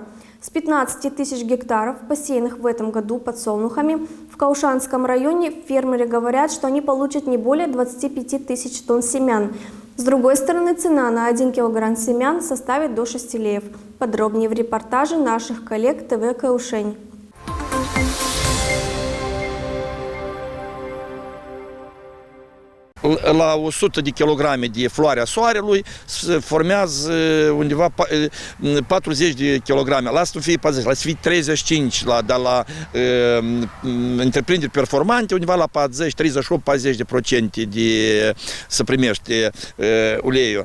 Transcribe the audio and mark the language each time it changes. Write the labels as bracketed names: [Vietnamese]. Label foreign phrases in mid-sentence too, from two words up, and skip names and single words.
[Russian] С 15 тысяч гектаров, посеянных в этом году подсолнухами, в Каушанском районе фермеры говорят, что они получат не более 25 тысяч тонн семян. С другой стороны, цена на 1 килограмм семян составит до 6 леев. Подробнее в репортаже наших коллег ТВ Каушень. [Romanian] La 100 de kilograme de floarea soarelui se formează undeva 40 de kilograme. La asta nu fie 40, la să fie 35, dar la întreprinderi performante undeva la 40, 38-40% de să primește uleiul.